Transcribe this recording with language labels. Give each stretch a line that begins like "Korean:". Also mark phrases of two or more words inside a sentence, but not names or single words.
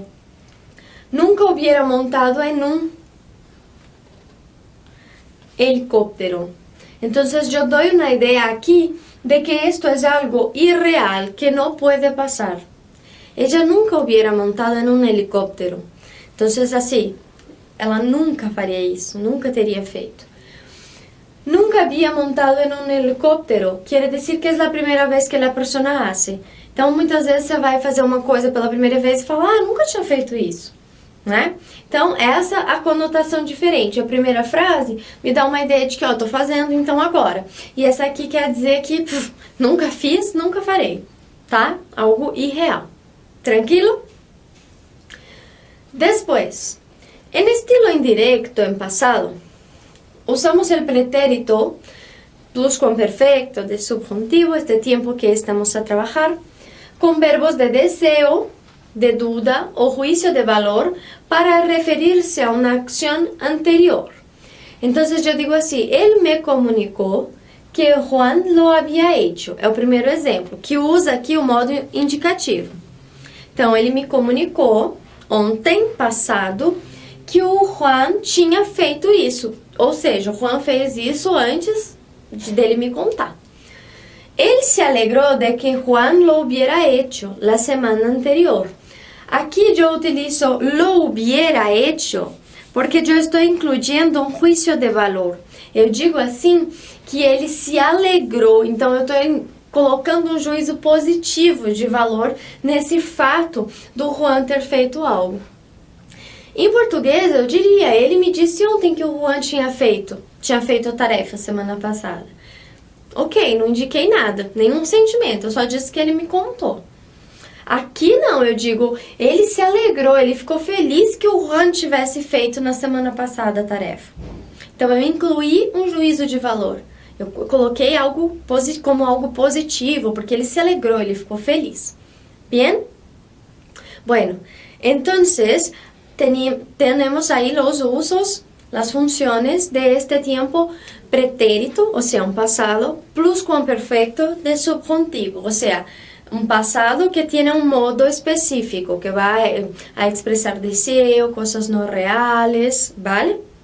Spanish: Nunca hubiera montado en un helicóptero. Entonces, yo doy una idea aquí de que esto es algo irreal, que no puede pasar. Ella nunca hubiera montado en un helicóptero. Entonces, así,
Portuguese: ela nunca faria isso, nunca teria feito.
Spanish: Nunca había montado en un helicóptero, quiere decir que es la primera vez que la persona hace.
Portuguese: Então, muitas vezes você vai fazer uma coisa pela primeira vez e fala, nunca tinha feito isso, né? Então, essa é a conotação diferente. A primeira frase me dá uma ideia de que, tô fazendo, então agora. E essa aqui quer dizer que nunca fiz, nunca farei, tá? Algo irreal. Tranquilo?
Spanish: Después, en estilo indirecto, en pasado, usamos el pretérito pluscuamperfecto de subjuntivo, este tiempo que estamos a trabajar, con verbos de deseo, de duda o juicio de valor para referirse a una acción anterior. Entonces yo digo así, él me comunicó que Juan lo había hecho.
Portuguese: É o primeiro exemplo, que usa aqui o modo indicativo. Então, ele me comunicou ontem, passado, que o Juan tinha feito isso. Ou seja, o Juan fez isso antes dele me contar.
Spanish: Él se alegró de que Juan lo hubiera hecho la semana anterior.
Portuguese: Aqui eu utilizo
Spanish: lo hubiera hecho
Portuguese: porque eu estou incluyendo um
Spanish: juicio de valor.
Portuguese: Eu digo assim que ele se alegrou, então eu estou colocando um juízo positivo de valor nesse fato do Juan ter feito algo. Em português eu diria, ele me disse ontem que o Juan tinha feito a tarefa semana passada. Ok, não indiquei nada, nenhum sentimento, eu só disse que ele me contou. Aqui não, eu digo, ele se alegrou, ele ficou feliz que o Juan tivesse feito na semana passada a tarefa. Então eu incluí um juízo de valor. Eu coloquei algo como algo positivo, porque ele se alegrou, ele ficou feliz.
Spanish: Bien? Bueno, entonces tenemos ahí los usos, las funciones de este tiempo pretérito, o sea, un pasado pluscuamperfecto de subjuntivo, o sea, un pasado que tiene un modo específico, que va a expresar deseo, cosas no reales, ¿vale?